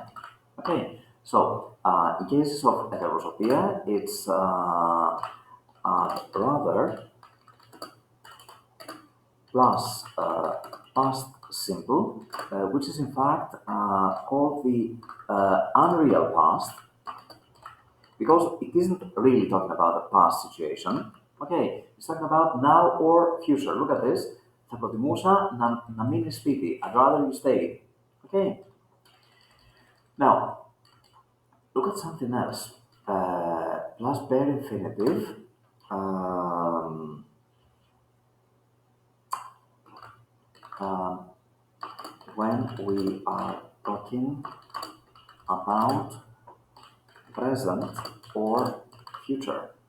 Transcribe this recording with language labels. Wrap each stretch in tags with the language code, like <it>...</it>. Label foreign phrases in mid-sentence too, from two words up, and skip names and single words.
<en>Okay, so in cases of heterosopia, it's I'd rather plus past simple, which is in fact called the unreal past, because it isn't really talking about a past situation. Okay, it's talking about now or future. Look at this.</en> <el>Θα προτιμούσα να μείνεις σπίτι.</el> <en>I'd rather you stayed. Okay. Now, look at something else. Plus bare infinitive. When we are talking about present or future.</en>